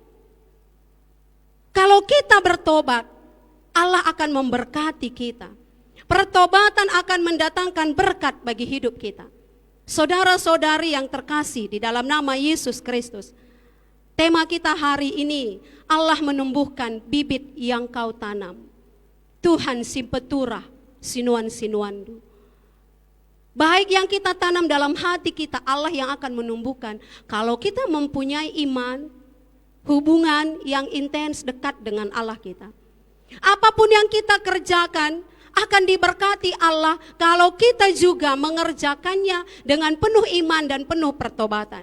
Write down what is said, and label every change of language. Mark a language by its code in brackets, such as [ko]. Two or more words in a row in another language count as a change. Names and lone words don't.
[id] Kalau kita bertobat, Allah akan memberkati kita. Pertobatan akan mendatangkan berkat bagi hidup kita. Saudara-saudari yang terkasih di dalam nama Yesus Kristus, tema kita hari ini, Allah menumbuhkan bibit yang kau tanam. [btx] Tuhan simpeturah sinuan-sinuandu. [id] Baik yang kita tanam dalam hati kita, Allah yang akan menumbuhkan. Kalau kita mempunyai iman, hubungan yang intens dekat dengan Allah kita. Apapun yang kita kerjakan akan diberkati Allah kalau kita juga mengerjakannya dengan penuh iman dan penuh pertobatan.